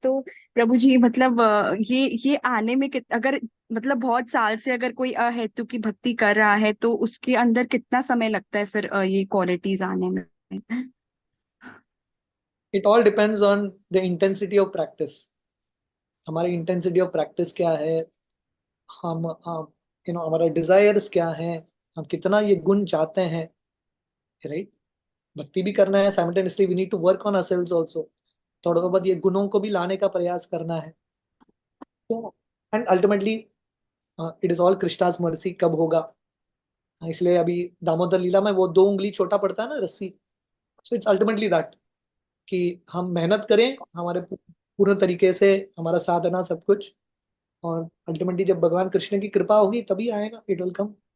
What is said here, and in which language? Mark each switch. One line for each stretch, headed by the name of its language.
Hindi: तो प्रभु जी मतलब ये आने में अगर मतलब बहुत साल से अगर कोई अहेतु की भक्ति कर रहा है तो उसके अंदर कितना समय लगता है फिर ये क्वालिटीज आने में?
English: It all depends on the intensity of practice.
Hindi: हमारी
English: intensity of practice
Hindi: क्या है, हम हमारा desires क्या है, हम कितना ये गुण चाहते हैं, right? भक्ति भी करना है,
English: simultaneously we need to work on ourselves also.
Hindi: थोड़ा बहुत ये गुणों को भी लाने का प्रयास करना है। तो
English: and ultimately it is all Krishna's mercy
Hindi: कब होगा, इसलिए अभी दामोदर लीला में वो 2 उंगली छोटा पड़ता है ना रस्सी।
English: So it's ultimately that
Hindi: कि हम मेहनत करें, हमारे पूर्ण तरीके से हमारा साधना सब कुछ, और अल्टीमेटली जब भगवान कृष्ण की कृपा होगी तभी आएगा,
English: It will come.